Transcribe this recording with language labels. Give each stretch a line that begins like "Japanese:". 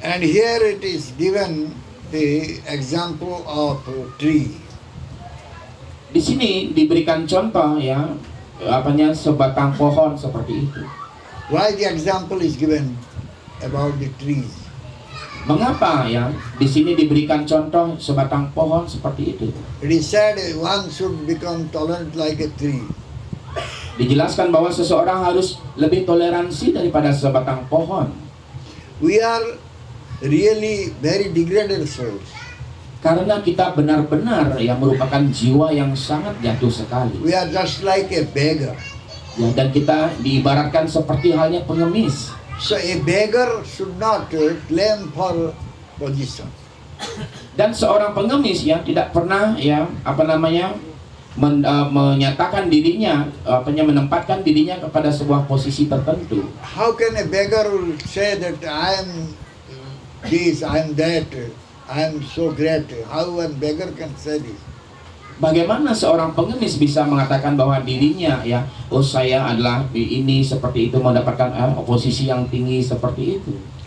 English: And here it is given the example of a tree.
Indonesian: Di sini diberikan contoh ya sebatang pohon seperti itu.
English: Why the example is given about the trees?
Indonesian: Mengapa ya di sini diberikan contoh sebatang pohon seperti itu?
English: It is said one should become tolerant like a tree.
Indonesian: Dijelaskan bahwa seseorang harus lebih toleransi daripada sebatang pohon.
English: We are really very degraded souls.
Indonesian: Karena kita benar-benar yang merupakan jiwa yang sangat jatuh sekali.
English: We are just like a beggar.
Indonesian: Ya, dan kita diibaratkan seperti halnya pengemis.
English: So a beggar should not claim for position.
Indonesian: Dan seorang pengemis ya tidak pernah ya menyatakan dirinya menempatkan dirinya kepada sebuah posisi tertentu.
English: How can a beggar will say that I am this, I am that, I am so great? How one beggar can say this?
Indonesian: Bagaimana seorang pengemis bisa mengatakan bahwa dirinya ya, oh saya adalah ini seperti itu, mendapatkan posisi yang tinggi seperti itu.